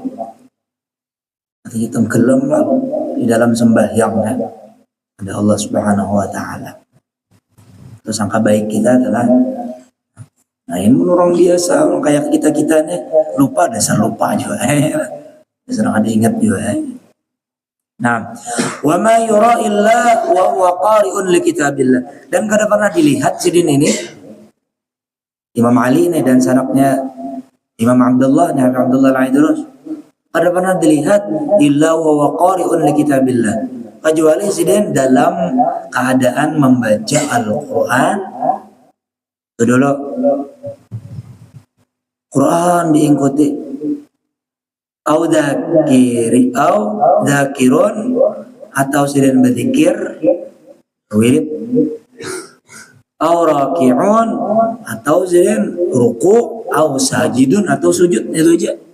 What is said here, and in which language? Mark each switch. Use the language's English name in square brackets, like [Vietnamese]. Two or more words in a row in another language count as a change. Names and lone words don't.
[Banjar] Artinya tenggelam di dalam sembahyang ada Allah [Arabic] Subhanahu wa Ta'ala. [Banjar] Terus sangka baik kita adalah ini orang biasa, orang kayak kita nih lupa, dasar lupa juga. Dasar ada ingat juga. Nah, [Arabic] wa ma yura illa wa huwa qari'un li kitabillah. [Banjar] Dan kada pernah dilihat sidin ini Imam Ali ini dan sanaknya Imam Abdullah al-Aidrus. Kada pernah dilihat [Arabic] illa wa huwa qari'un li kitabillah. [Banjar] Kecuali sidin dalam keadaan membaca Al-Qur'an. Itu dulu Quran diikuti [Arabic] au dzakirun [Banjar] atau sidin berzikir wirid [Arabic] au raki'un [Banjar] atau sidin ruku [Arabic] au sajidun [Banjar] atau sujud, itu aja.